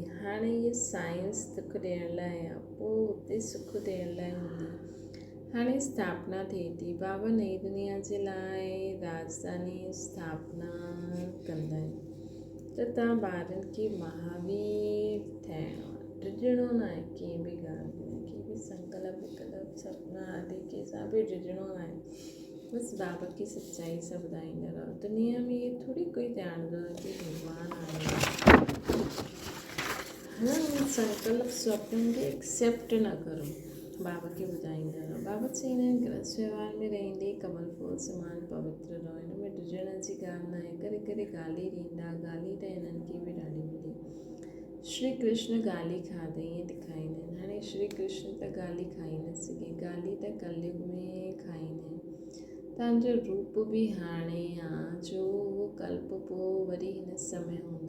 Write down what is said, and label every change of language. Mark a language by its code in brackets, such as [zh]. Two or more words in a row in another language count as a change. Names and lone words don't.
[sd] हाणे इहे साइंस दुख ॾियण लाइ आहे, पोइ उते सुख ॾियण लाइ हूंदी। हाणे स्थापना थिए थी। बाबा नई दुनिया जे लाइ राजधानी स्थापना कंदा आहिनि। त तव्हां ॿारनि खे महावीर थियणो आहे। डिॼणो न आहे कंहिं बि ॻाल्हि में, कंहिं बि संकल्प विकल्प सपना आदि कंहिंसां बि डिॼणो न आहे। बसि बाबा की सच्चाई सां ॿुधाईंदा रहो। दुनिया में इहे थोरी कोई ॼाणंदो आहे कि भॻवानु आहे। उन संकल्प स्वप्ननि खे एक्सेप्ट न करो। बाबा खे ॿुधाईंदा रहो। बाबा चईंदा आहिनि गृहस्थ व्यवहार में रहंदे कमल फूल समान पवित्र रहो। हिन में डिॼण जी ॻाल्हि न आहे। करे करे गाली ॾींदा, गाली त हिननि खे बि ॾाढी मिली। श्री कृष्ण गाली खाधई ईअं ॾेखारींदा आहिनि। हाणे श्री कृष्ण त गाली खाई न सघे। गाली त कलयुग में खाईंदा आहिनि। तव्हांजो रूप बि हाणे आहे जो उहो कल्प पोइ वरी हिन समय हूंदो।